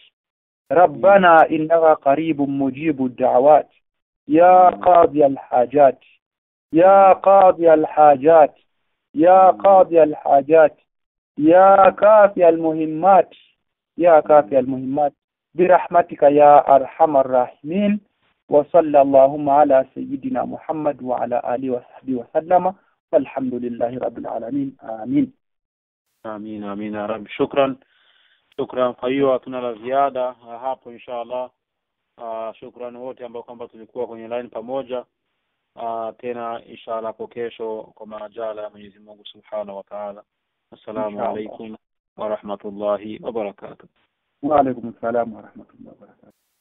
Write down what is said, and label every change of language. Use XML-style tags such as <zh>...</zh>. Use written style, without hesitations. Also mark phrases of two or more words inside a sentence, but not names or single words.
<ar>ربنا إنك قريب مجيب الدعوات يا قاضي الحاجات يا قاضي الحاجات يا قاضي الحاجات يا كافي المهمات يا كافي المهمات برحمتك يا أرحم الراحمين. وصلى اللهم على سيدنا محمد وعلى آله وصحبه وسلم والحمد لله رب العالمين. آمين. آمين. آمين يا رب. شكرا.</ar> <sw>Kwa hiyo hatuna la ziada hapo inshallah. Shukran wote ambao kwamba tulikuwa kwenye line pamoja. Tena inshallah kwa kesho kwa majala ya Mwenyezi Mungu</sw> <ar>سبحانه وتعالى. السلام عليكم ورحمة الله وبركاته. وعليكم السلام ورحمة الله وبركاته.</ar>